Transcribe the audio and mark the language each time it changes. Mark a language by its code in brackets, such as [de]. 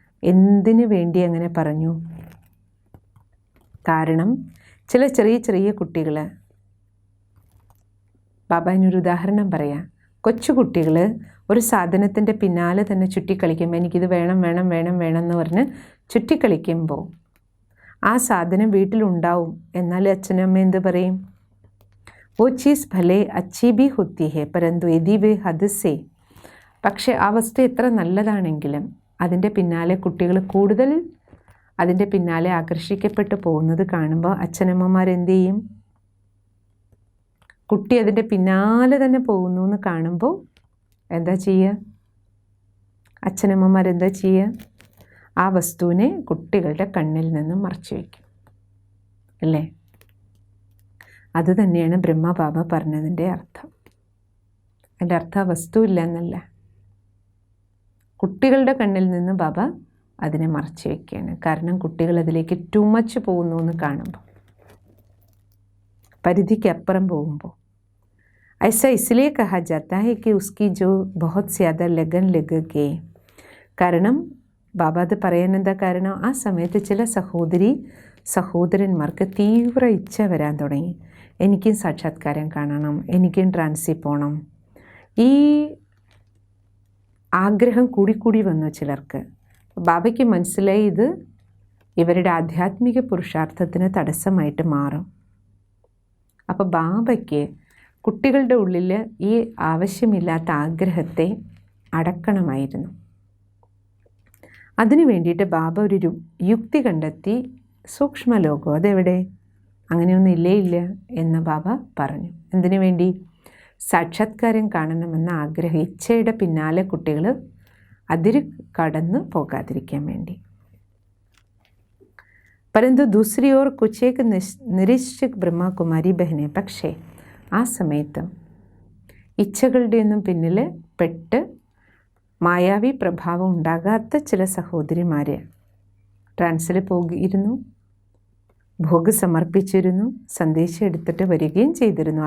[ml] എന്തിനു വേണ്ടി അങ്ങനെ പറഞ്ഞു? കാരണം ചില ചെറിയ കുട്ടികൾ, ബാബ അതിനൊരു ഉദാഹരണം പറയാം. കൊച്ചുകുട്ടികൾ ഒരു സാധനത്തിൻ്റെ പിന്നാലെ തന്നെ ചുറ്റിക്കളിക്കുമ്പോൾ എനിക്കിത് വേണം എന്ന് പറഞ്ഞ് ചുറ്റിക്കളിക്കുമ്പോൾ ആ സാധനം വീട്ടിലുണ്ടാവും. എന്നാൽ അച്ഛനമ്മ എന്ത് പറയും? [hi] वो चीज़ भले अच्छी भी होती है परंतु यदि वे हद से. [ml] പക്ഷേ ആ വസ്തു എത്ര നല്ലതാണെങ്കിലും അതിൻ്റെ പിന്നാലെ കുട്ടികൾ കൂടുതൽ അതിൻ്റെ പിന്നാലെ ആകർഷിക്കപ്പെട്ടു പോകുന്നത് കാണുമ്പോൾ അച്ഛനമ്മമാരെന്ത് ചെയ്യും? കുട്ടി അതിൻ്റെ പിന്നാലെ തന്നെ പോകുന്നു എന്ന് കാണുമ്പോൾ എന്താ ചെയ്യുക? അച്ഛനമ്മമാരെന്താ ചെയ്യുക? ആ വസ്തുവിനെ കുട്ടികളുടെ കണ്ണിൽ നിന്നും മറച്ചു വയ്ക്കും, അല്ലേ? അത് തന്നെയാണ് ബ്രഹ്മ ബാബ പറഞ്ഞതിൻ്റെ അർത്ഥം. അതിൻ്റെ അർത്ഥം ആ വസ്തു ഇല്ല എന്നല്ല, കുട്ടികളുടെ കണ്ണിൽ നിന്ന് ബാബ അതിനെ മറച്ചു വയ്ക്കുകയാണ്. കാരണം കുട്ടികൾ അതിലേക്ക് [en] too much [ml] പോകുന്നു എന്ന് കാണുമ്പോൾ, പരിധിക്കപ്പുറം പോകുമ്പോൾ. [hi] ऐसा इसलिए कहा जाता है कि उसकी जो बहुत ज़्यादा लगन लग गए. [ml] കാരണം ബാബ അത് പറയാൻ എന്താ കാരണം? ആ സമയത്ത് ചില സഹോദരന്മാർക്ക് തീവ്ര ഇച്ഛ വരാൻ തുടങ്ങി. എനിക്കും സാക്ഷാത്കാരം കാണണം, എനിക്കും ട്രാൻസിൽ പോകണം. ഈ ആഗ്രഹം കൂടിക്കൂടി വന്നു ചിലർക്ക്. ബാബയ്ക്ക് മനസ്സിലായി ഇത് ഇവരുടെ ആധ്യാത്മിക പുരുഷാർത്ഥത്തിന് തടസ്സമായിട്ട് മാറും. അപ്പോൾ ബാബയ്ക്ക് കുട്ടികളുടെ ഉള്ളിൽ ഈ ആവശ്യമില്ലാത്ത ആഗ്രഹത്തെ അടക്കണമായിരുന്നു. അതിനു വേണ്ടിയിട്ട് ബാബ ഒരു യുക്തി കണ്ടെത്തി. സൂക്ഷ്മലോകം അതെവിടെ? അങ്ങനെയൊന്നും ഇല്ല എന്ന് ബാബ പറഞ്ഞു. എന്തിനു വേണ്ടി? സാക്ഷാത്കാരം കാണണമെന്ന ആഗ്രഹം, ഇച്ഛയുടെ പിന്നാലെ കുട്ടികൾ അതിര് കടന്നു പോകാതിരിക്കാൻ വേണ്ടി. [hi] परंतु दूसरी ओर कुछ एक निरीक्षक ബ്രഹ്മകുമാരി ബഹനെ. [ml] പക്ഷേ ആ സമയത്ത് ഇച്ഛകളുടെയൊന്നും പിന്നിൽ പെട്ട് മായാവി പ്രഭാവം ഉണ്ടാകാത്ത ചില സഹോദരിമാർ ട്രാൻസിൽ പോയിരുന്നു, ഭോഗ് സമർപ്പിച്ചിരുന്നു, സന്ദേശം എടുത്തിട്ട് വരികയും ചെയ്തിരുന്നു.